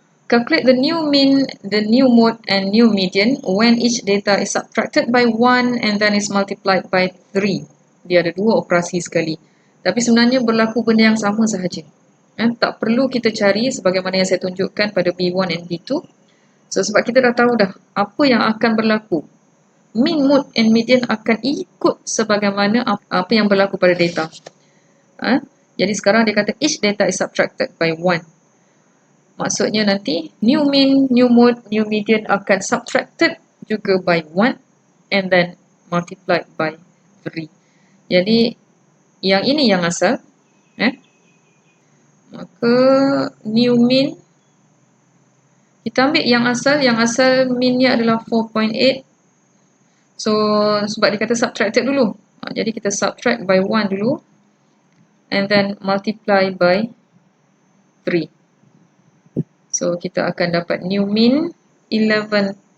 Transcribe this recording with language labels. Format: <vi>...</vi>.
<en>Calculate the new mean, the new mode and new median when each data is subtracted by 1 and then is multiplied by 3.</en> <ms>Dia ada dua operasi sekali. Tapi sebenarnya berlaku benda yang sama sahaja. Tak perlu kita cari sebagaimana yang saya tunjukkan pada B1 dan B2. So sebab kita dah tahu dah apa yang akan berlaku. Mean, mode and median akan ikut sebagaimana apa yang berlaku pada data. Jadi sekarang dia kata</ms> <en>each data is subtracted by 1.</en> <ms>Maksudnya nanti new mean, new mode, new median akan subtracted juga by 1</ms> <en>and then multiplied by 3.</en> <ms>Jadi yang ini yang asal. Maka new mean, kita ambil yang asal meannya adalah 4.8. So sebab dia kata subtracted dulu. Jadi kita subtract by 1 dulu</ms> <en>and then multiply by 3.</en> <ms>So kita akan dapat new mean 11.4.</ms>